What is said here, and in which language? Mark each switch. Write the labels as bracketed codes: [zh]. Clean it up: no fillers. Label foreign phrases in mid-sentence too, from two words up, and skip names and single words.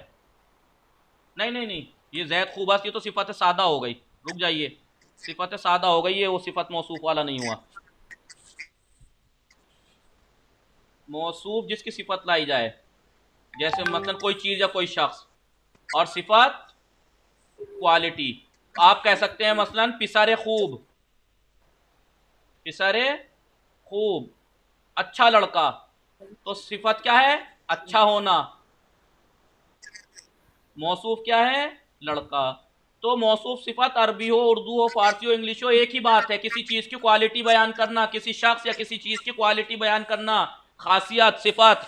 [hi] नहीं नहीं नहीं, ये [fa] زید خوب است [hi] ये तो सिफत सादा हो गई, रुक जाइए, सिफत सादा हो गई, ये वो सिफत मौसूफ वाला नहीं हुआ। मौसूफ जिसकी सिफत लाई जाए, जैसे मतलब कोई चीज या कोई शख्स, और सिफत क्वालिटी। आप कह सकते हैं मसलन [fa] پسر خوب، پسر خوب [hi] अच्छा लड़का, तो सिफत क्या है? अच्छा होना। मौसूफ क्या है? लड़का। तो मौसूफ सिफत अरबी हो, उर्दू हो, फारसी हो, इंग्लिश हो, एक ही बात है, किसी चीज की क्वालिटी बयान करना, किसी शख्स या किसी चीज की क्वालिटी बयान करना, खासियत, सिफत।